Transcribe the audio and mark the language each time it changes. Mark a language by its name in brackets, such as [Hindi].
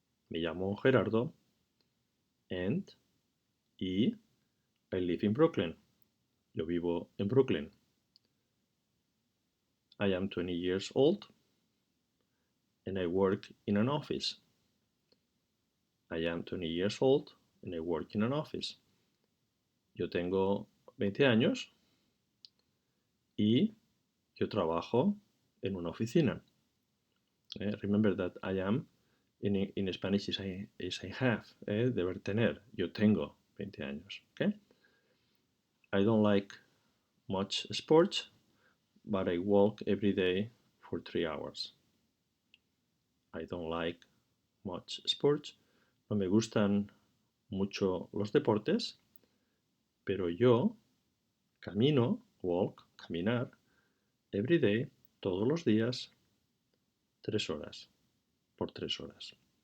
[Spanish] Me llamo Gerardo. [English] And I live in Brooklyn. [Spanish] Yo vivo en Brooklyn. [English] I am 20 years old and I work in an office. I am 20 years old and I work in an office. [Spanish] Yo tengo 20 años y yo trabajo en una oficina. [English] Remember that I am in Spanish is I have, deber tener. [Spanish] Yo tengo 20 años. [English] Okay? I don't like much sports, but I walk every day for 3 hours. I don't like much sports. [Spanish] No me gustan mucho los deportes, pero yo camino, walk, caminar, [English] every day, [Spanish] todos los días, 3 horas, por 3 horas.